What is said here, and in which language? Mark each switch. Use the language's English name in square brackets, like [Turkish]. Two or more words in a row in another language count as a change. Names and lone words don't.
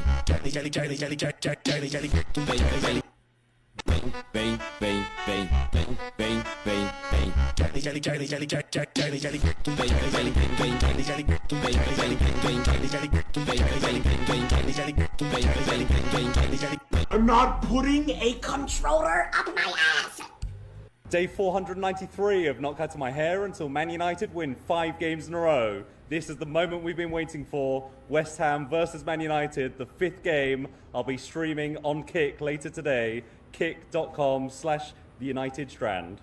[English] Jelly, jelly, jelly, jelly, jelly, jelly, jelly, bang, jelly. Bang, bang, bang, bang, bang, bang, bang, bang. Jelly, jelly, jelly, jelly, jelly, jelly, jelly, bang, jelly, bang, bang, jelly, jelly, bang, jelly, bang, jelly, jelly, bang, jelly, bang, jelly, jelly, bang, jelly, jelly. I'm not putting a controller up my ass. Day 493 of Not Cutting My Hair until Man United win 5 games in a row. This is the moment we've been waiting for. West Ham versus Man United, the 5th game. I'll be streaming on Kick later today. kick.com/theunitedstrand.